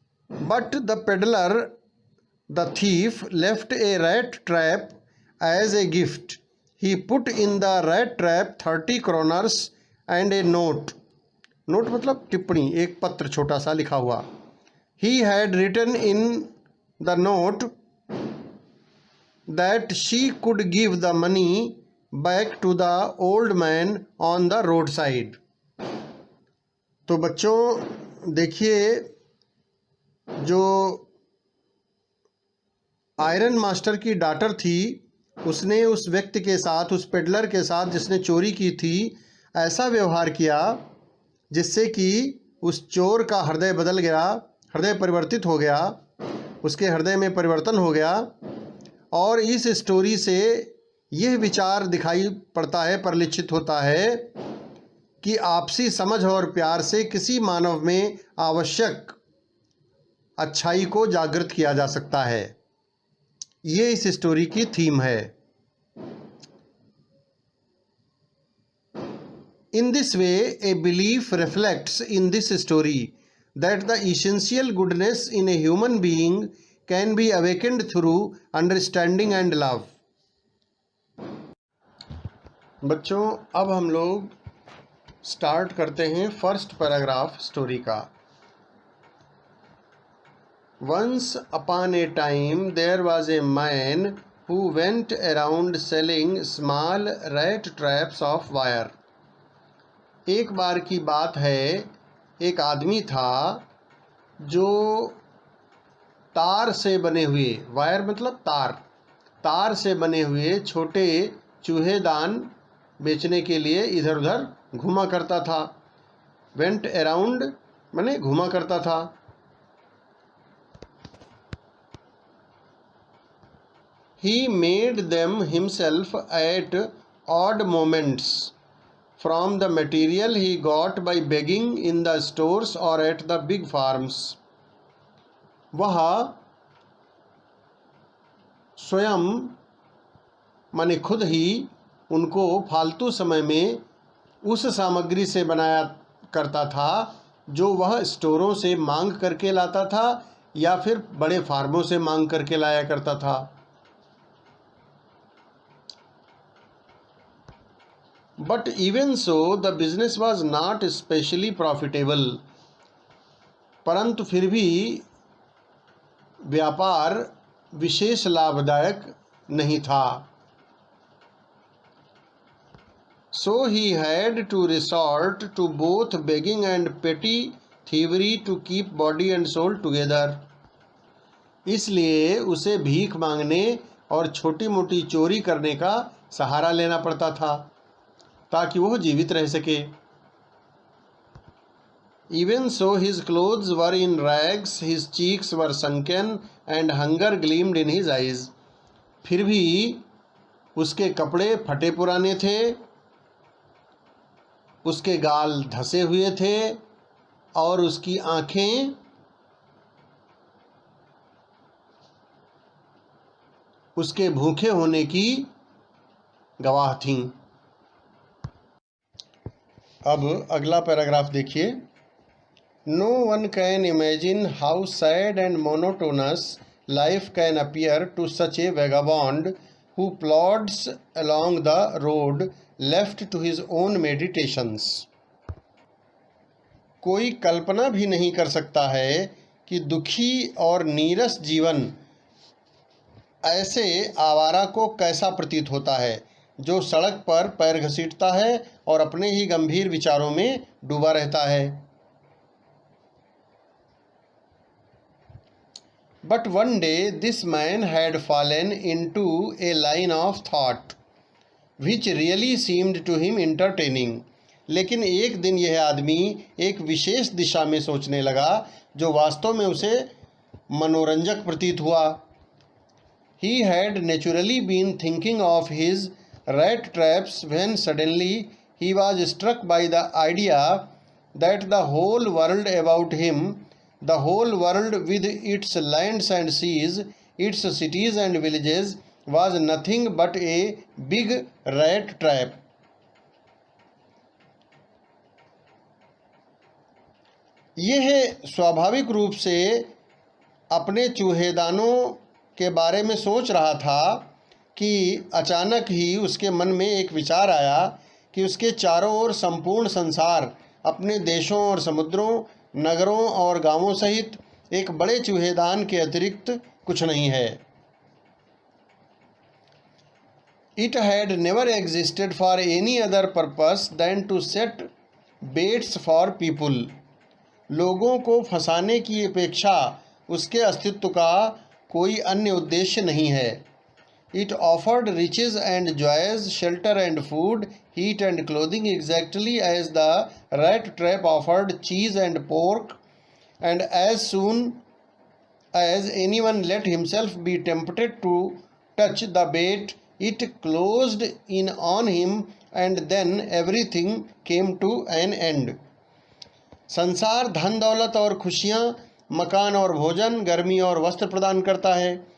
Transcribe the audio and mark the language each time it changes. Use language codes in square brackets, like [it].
[en] But the peddler, the thief, left a rat trap as a gift. He put in the rat trap 30 kroners and a note. [hi] Note मतलब टिप्पणी, एक पत्र छोटा सा लिखा हुआ। [en] He had written in the note that she could give the money back to the old man on the roadside. [hi] तो बच्चों देखिए, जो आयरन मास्टर की डॉटर थी उसने उस व्यक्ति के साथ, उस पेडलर के साथ जिसने चोरी की थी, ऐसा व्यवहार किया जिससे कि उस चोर का हृदय बदल गया, हृदय परिवर्तित हो गया, उसके हृदय में परिवर्तन हो गया। और इस स्टोरी से यह विचार दिखाई पड़ता है, परिलक्षित होता है कि आपसी समझ और प्यार से किसी मानव में आवश्यक अच्छाई को जागृत किया जा सकता है। ये इस स्टोरी की थीम है। [en] In this way, a belief reflects in this story that the essential goodness in a human being can be awakened through understanding and love. [hi] बच्चों, अब हम लोग स्टार्ट करते हैं [en] first paragraph [hi] स्टोरी का। [en] Once upon a time there was a man who went around selling small rat traps of wire. [hi] एक बार की बात है, एक आदमी था जो तार से बने हुए, वायर मतलब तार, तार से बने हुए छोटे चूहेदान बेचने के लिए इधर उधर घूमा करता था। [en] went around [hi] माने घूमा करता था। [en] He made them himself at odd moments from the material he got by begging in the stores or at the big farms. [hi] वह स्वयं माने खुद ही उनको फालतू समय में उस सामग्री से बनाया करता था जो वह स्टोरों से मांग करके लाता था या फिर बड़े फार्मों से मांग करके लाया करता था। [en] But even so, the business was not especially profitable. [hi] परंतु फिर भी व्यापार विशेष लाभदायक नहीं था। [en] So he had to resort to both begging and petty thievery to keep body and soul together. [hi] इसलिए उसे भीख मांगने और छोटी मोटी चोरी करने का सहारा लेना पड़ता था ताकि वह जीवित रह सके। [en] Even so, his clothes were in rags, his cheeks were sunken, and hunger gleamed in his eyes. [hi] फिर भी उसके कपड़े फटे पुराने थे, उसके गाल धसे हुए थे और उसकी आंखें उसके भूखे होने की गवाह थीं। अब अगला पैराग्राफ देखिए। [en] No one can imagine how sad and monotonous life can appear to such a vagabond who plods along the road left to his own meditations. [hi] कोई कल्पना भी नहीं कर सकता है कि दुखी और नीरस जीवन ऐसे आवारा को कैसा प्रतीत होता है जो सड़क पर पैर घसीटता है और अपने ही गंभीर विचारों में डूबा रहता है। [en] But one day this man had fallen into a line of thought which really seemed to him entertaining. [hi] लेकिन एक दिन यह आदमी एक विशेष दिशा में सोचने लगा जो वास्तव में उसे मनोरंजक प्रतीत हुआ। [en] He had naturally been thinking of his rat traps when suddenly he was struck by the idea that the whole world about him, the whole world with its lands and seas, its cities and villages, was nothing but a big rat trap. [hi] यह स्वाभाविक रूप से अपने चूहेदानों के बारे में सोच रहा था कि अचानक ही उसके मन में एक विचार आया कि उसके चारों ओर संपूर्ण संसार अपने देशों और समुद्रों, नगरों और गांवों सहित एक बड़े चूहेदान के अतिरिक्त कुछ नहीं है। [en] It had never existed for any other purpose than to set baits for people. [hi] लोगों को फंसाने की अपेक्षा उसके अस्तित्व का कोई अन्य उद्देश्य नहीं है। [en] It offered riches and joys, shelter and food, heat and clothing exactly as the rat trap offered cheese and pork, and as soon as anyone let himself be tempted to touch the bait, it closed in on him and then everything came to an end. [hi] संसार धन दौलत और खुशियाँ, मकान और भोजन, गर्मी और वस्त्र प्रदान करता है।